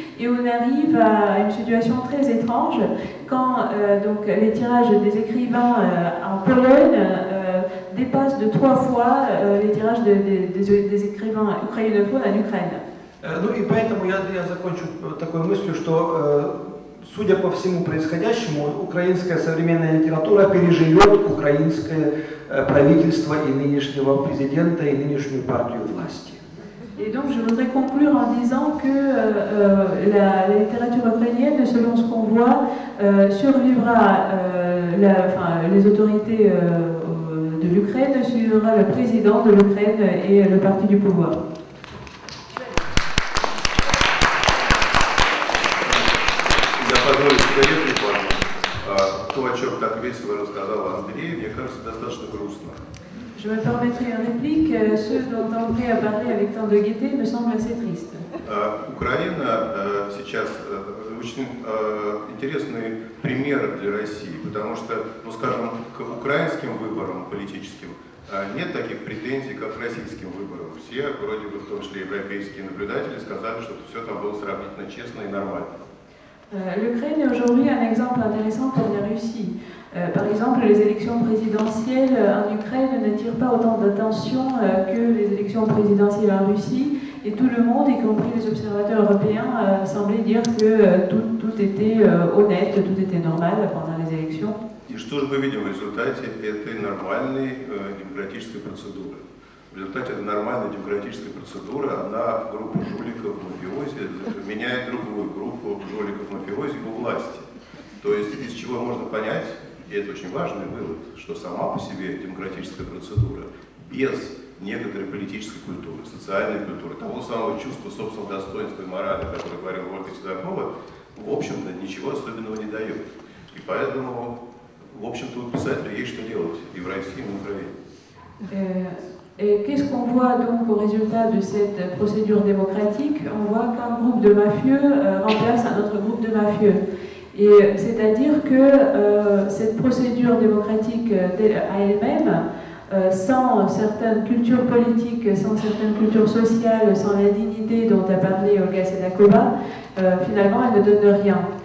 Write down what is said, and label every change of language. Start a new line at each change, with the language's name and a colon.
French: Et on arrive à une situation très étrange quand donc, les tirages des écrivains en Pologne dépassent de 3 fois les tirages des écrivains ukrainophones en Ukraine.
Russian: Ну и поэтому я закончу такой мыслью, что, судя по всему происходящему, украинская современная литература переживет украинское правительство и нынешнего президента, и нынешнюю партию власти.
French: Et donc je voudrais conclure en disant que la littérature ukrainienne, selon ce qu'on voit, survivra les autorités de l'Ukraine, survivra le président de l'Ukraine et le parti du pouvoir.
Russian: Я позволю себе реплику. То, о чем так весело рассказал Андрей, мне кажется, достаточно грустно.
French: Je me permettrai une réplique. Ce dont André a parlé avec tant de gaieté me semble assez triste.
Russian: Украина сейчас очень интересный пример для России, потому что, ну скажем, к украинским выборам политическим нет таких претензий, как к российским выборам. Все, вроде бы, в том числе европейские наблюдатели, сказали, что все там было сравнительно честно и нормально.
French: L'Ukraine est aujourd'hui un exemple intéressant pour la Russie. Par exemple, les élections présidentielles en Ukraine n'attirent pas autant d'attention que les élections présidentielles en Russie, et tout le monde, y compris les observateurs européens, semblait dire que tout était honnête, tout était normal pendant les élections.
Russian: И что же мы видим в результате этой нормальной демократической процедуры? В результате этой нормальной демократической процедуры одна группа жуликов-мафиози меняет другую группу жуликов-мафиози у власти. То есть из чего можно понять, и это очень важный вывод, что сама по себе демократическая процедура без некоторой политической культуры, социальной культуры, того самого чувства собственного достоинства и морали, о котором говорила Ольга Седокова, в общем-то ничего особенного не дает. И поэтому, в общем-то, у писателя есть что делать и в России, и в Украине.
French: Et qu'est-ce qu'on voit donc au résultat de cette procédure démocratique? On voit qu'un groupe de mafieux remplace un autre groupe de mafieux. Et c'est-à-dire que cette procédure démocratique à elle-même, sans certaines cultures politiques, sans certaines cultures sociales, sans la dignité dont a parlé Olga Sedakova, finalement elle ne donne rien.